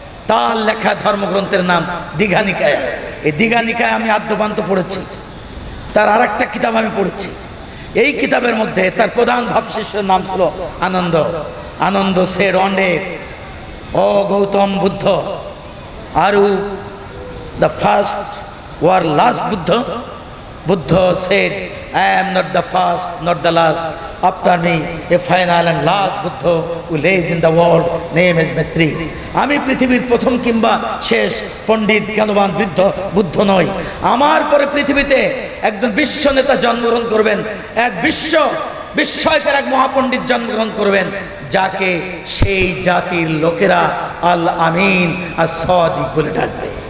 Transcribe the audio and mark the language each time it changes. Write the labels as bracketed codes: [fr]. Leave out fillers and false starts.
[bn] তার লেখা ধর্মগ্রন্থের নাম দীঘা নিকায়। এই দীঘা নিকায় আমি আদ্যপান্ত পড়েছি, তার আর একটা কিতাব আমি পড়েছি। এই কিতাবের মধ্যে তার প্রধান ভাবশিষ্যের নাম ছিল আনন্দ। আনন্দ সে রন্ডে, ও গৌতম বুদ্ধ, আর [en] the first or last Buddha? Buddha said, I am not the first, not the last. After me, a final and last Buddha who lays in the world, name is Maitri. [bn] আমি পৃথিবীর প্রথম কিংবা শেষ পণ্ডিত জ্ঞানবান বৃদ্ধ বুদ্ধ নই। আমার পরে পৃথিবীতে একজন বিশ্ব নেতা জন্মগ্রহণ করবেন, এক বিস্ময়কর এক মহাপণ্ডিত জন্মগ্রহণ করবেন, যাকে সেই জাতির লোকেরা আল আমিন আর সাদিক বলে ডাকবে।